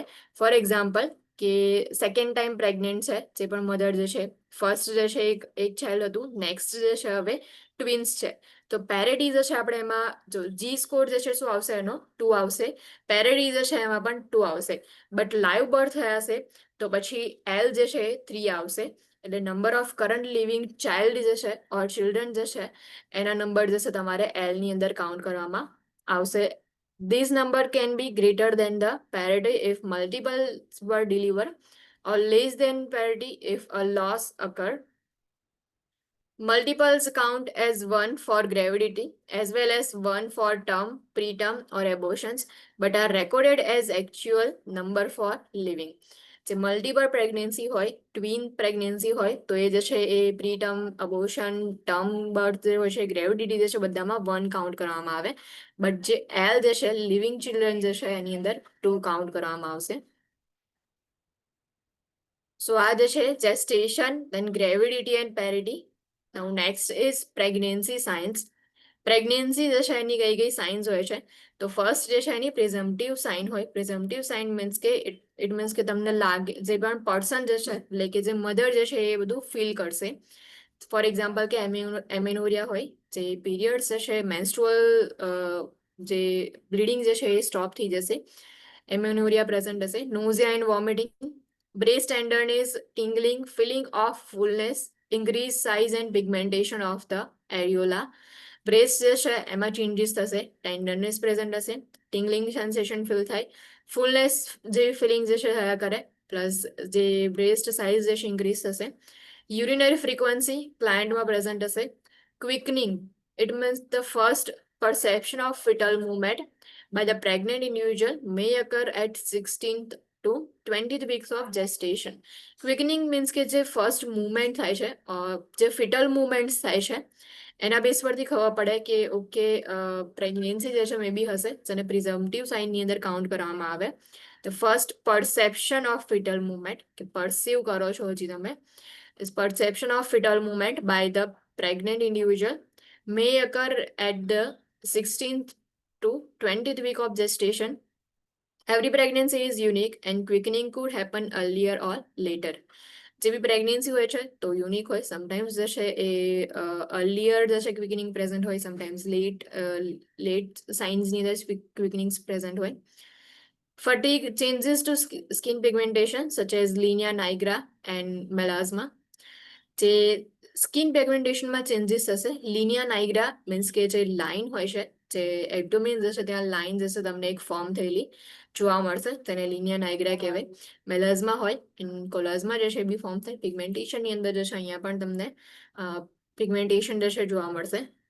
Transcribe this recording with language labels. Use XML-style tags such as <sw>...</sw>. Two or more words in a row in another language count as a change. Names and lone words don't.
<en>for example</en> <gu>કે</gu> <en>second time pregnant</en> <gu>છે જે પણ મધર જે છે, ફર્સ્ટ જે છે એક ચાઇલ્ડ હતું, નેક્સ્ટ જે છે હવે ટ્વિન્સ છે, તો પેરિટી જે છે આપણે એમાં જો G સ્કોર જે છે શું આવશે એનો 2 આવશે, પેરિટી જે છે એમાં પણ 2 આવશે,</gu> <en>but live birth</en> <gu>થયા છે તો પછી L જે છે 3 આવશે. એટલે</gu> <en>number of current living child</en> <gu>જે છે</gu> <en>or children</en> <gu>જે છે એના નંબર જે છે તમારે L ની અંદર કાઉન્ટ કરવામાં આવશે.</gu> <en>This number can be greater than the parity if multiples were delivered or less than parity if a loss occurred. Multiples count as 1 for gravidity as well as 1 for term, preterm or abortions, but are recorded as actual number for living.</en> <gu>જે</gu> <en>multiple pregnancy</en> <gu>હોય,</gu> <en>twin pregnancy</en> <gu>હોય તો એ જે છે એ</gu> <en>preterm, abortion, term birth</en> <gu>જે હોય છે, ગ્રેવિડિટી જે છે બધામાં 1 કાઉન્ટ કરવામાં આવે, બટ જે L જે છે</gu> <en>living children</en> <gu>જે છે એની અંદર 2 કાઉન્ટ કરવામાં આવશે.</gu> <en>સો</en> <gu>આ જે છે</gu> <en>gestation, then gravidity and parity. Now next is pregnancy signs.</en> <gu>પ્રેગ્નન્સી જે છે એની કઈ કઈ સાઇન્સ હોય છે તો ફર્સ્ટ જે છે એની</gu> <en>presumptive sign</en> <gu>હોય.</gu> <en>presumptive sign means</en> <gu>કે</gu> <en>it means</en> <gu>કે તમને લાગે જે પણ પર્સન જે છે એટલે કે જે મધર જે છે એ બધું ફીલ કરશે.</gu> <en>for example</en> <gu>કે એમેનોરિયા હોય, જે પીરિયડ્સ જે છે મેન્સ્ટ્રુઅલ જે બ્લીડિંગ જે છે એ સ્ટોપ થઈ જશે,</gu> <en>amenorrhea present</en> <gu>હશે.</gu> <en>nausea and vomiting, breast tenderness, tingling, feeling of fullness, increased size and pigmentation of the areola.</en> <gu>બ્રેસ્ટ જે છે એમાં ચેન્જીસ થશે, ટેન્ડરનેસ પ્રેઝન્ટ હશે,</gu> <en>tingling sensation</en> <gu>ફીલ થાય, ફૂલનેસ જેવી ફિલિંગ જે છે થયા કરે, પ્લસ જે બ્રેસ્ટ સાઇઝ જે છે ઇન્ક્રીઝ થશે,</gu> <en>urinary frequency</en> <gu>ક્લાયન્ટમાં પ્રેઝન્ટ હશે,</gu> <en>quickening it means the first perception of fetal movement by the pregnant individual may occur at 16th to 20th weeks of gestation. Quickening means</en> <gu>કે જે</gu> <en>first movement</en> <gu>થાય છે, જે</gu> <en>fetal movements</en> <gu>થાય છે એના બેસ પરથી ખબર પડે કે ઓકે પ્રેગ્નન્સી જે છે</gu> <en>may be</en> <gu>હશે, જેને પ્રિઝમ્પટિવ સાઇનની અંદર કાઉન્ટ કરવામાં આવે.</gu> <en>the first perception of fetal movement,</en> <gu>કે પરસીવ કરો છો હજી તમે,</gu> <en>is perception of fetal movement by the pregnant individual may occur at the 16th to 20th week of gestation. Every pregnancy is unique and quickening could happen earlier or later.</en> <gu>જે બી પ્રેગ્નન્સી હોય છે તો યુનિક હોય, સમટાઈમ્સ જે છે એ અર્લિયર જે છે</gu> <en>quickening present</en> <gu>હોય, સમટાઈમ્સ લેટ સાઇન્સની અંદર</gu> <en>quickenings present</en> <gu>હોય.</gu> <en>Fatigue, changes to skin pigmentation such as linea nigra and melasma.</en> <gu>જે</gu> <en>skin pigmentation</en> <gu>ચેન્જીસ થશે. લિનિયા નાઇગ્રા મીન્સ કે જે લાઇન હોય છે, જે એબ્ડોમિન જશે ત્યાં લાઇન જશે તમને એક ફોર્મ થયેલી જોવા મળશે, તેને લિનિયા નાઇગ્રા કહેવાય. મેલાઝમા હોય</gu> <en>and chloasma</en> <gu>જે છે એ બી ફોર્મ થાય. પિગમેન્ટેશનની અંદર જે છે અહીંયા પણ તમને પિગમેન્ટેશન જે છે જોવા મળશે.</gu>